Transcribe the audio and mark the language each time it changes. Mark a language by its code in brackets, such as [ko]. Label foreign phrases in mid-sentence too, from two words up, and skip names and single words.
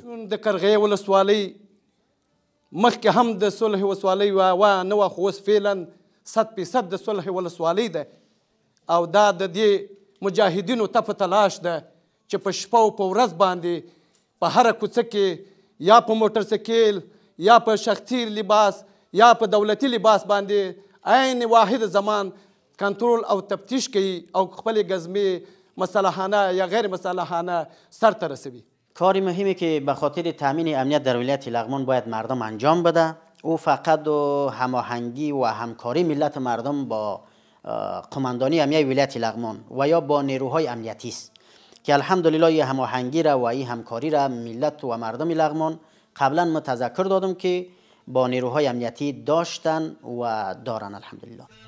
[ps] د قرغې ولسوالۍ مخکې هم د صلح ولسوالۍ نه وه خو اوس فعلا 100% د صلح ولسوالۍ ده او دا د دې مجاهدینو تپه تلاش ده چې په شپه او په ورځ باندې په هره کوڅه کې یا په موټرسایکل یا په شخصي لباس یا په دولتي لباس باندې عین واحد زمان کنټرول او تفتیش کوي او خپلې ګزمې مسلحانه یا غیر مسلحانه سرته رسوي. [fa] کار مهمی که به خاطر تامین امنیت در ولایت لغمان باید مردم انجام بده او فقط هماهنگی و همکاری ملت مردم با قماندانی امنیت ولایت لغمان و یا با نیروهای امنیتی است که الحمدلله این هماهنگی را و این همکاری را ملت و مردم لغمان قبلا متذکر دادم که با نیروهای امنیتی داشتن و دارن الحمدلله.